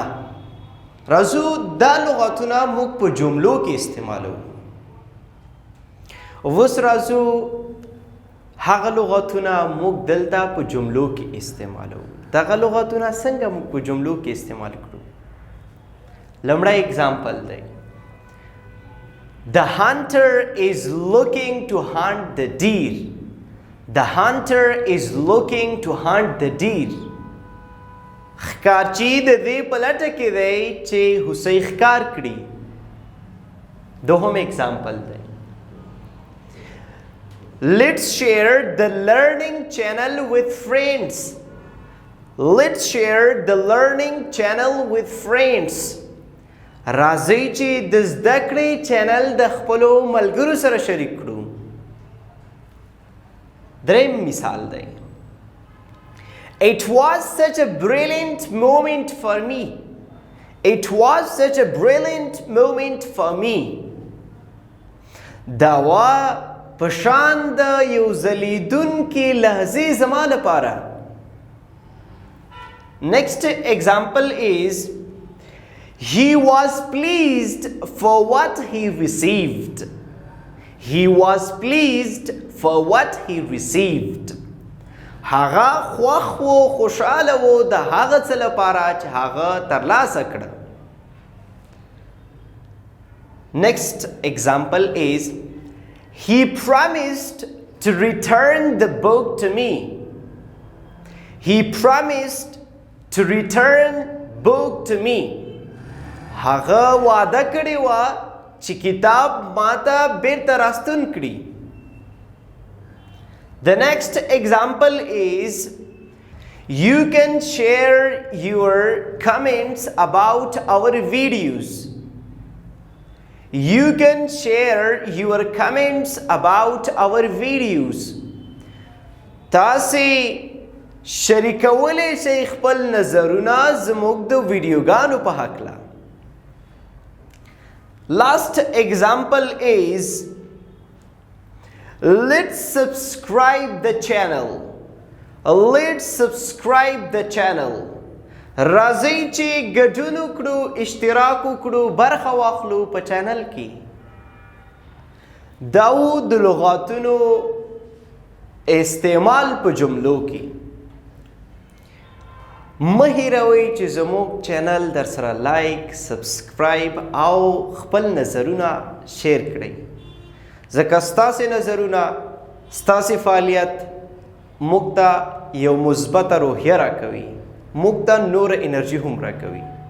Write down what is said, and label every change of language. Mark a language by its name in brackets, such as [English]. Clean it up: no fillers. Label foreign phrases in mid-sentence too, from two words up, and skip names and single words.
[Pashto] راځو دا لغاتونه موږ په جملو کې استعمالو. اوس راځو هغه لغاتونه موږ دلته په جملو کې استعمالو. دغه لغاتونه څنګه موږ په جملو کې استعمال کړو؟ لومړی اگزامپل دی. [English] The hunter is looking to hunt the deer. The hunter is looking to hunt the deer. [Pashto] ښکارچی د دې په لټه کې دی چې هوسۍ ښکار کړي. دوهم اگزامپل دی. [English] Let's share the learning channel with friends. Let's share the learning channel with friends. [Pashto] راځئ چې د زده کړې چینل د خپلو ملګرو سره شریک کړو. دریم مثال دی. [English] It was such a brilliant moment for me. It was such a brilliant moment for me. [Pashto] دا وا پشان د یو ځلیدونکې لحظې زما لپاره. [English] Next example is he was pleased for what he received. He was pleased for what he received. [Pashto] هغه خوښ و خوشحاله و د هغه څه لپاره چې هغه ترلاسه کړه. [English] Next example is he promised to return the book to me. He promised to return book to me. [Pashto] هغه وعده کړې وه چې کتاب ماته بیرته راستون کړي. [English] The next example is you can share your comments about our videos. You can share your comments about our videos. [Pashto] تاسې شریکولی شئ خپل نظرونه زموږ د ویډیوګانو په هکله. [English] Last example is let's subscribe the channel. Let's subscribe the channel. [Pashto] راځئ چې ګډون وکړو، اشتراک وکړو، برخه واخلو په چینل کې. دا و د لغاتونو استعمال په جملو کې. مه هیروئ چې زموږ چینل در سره لایک، سبسکرایب او خپل نظرونه شیر کړئ، ځکه ستاسې نظرونه، ستاسې فعالیت موږ ته یو مثبته روحیه راکوي، موږ ته نور انرژي هم راکوي.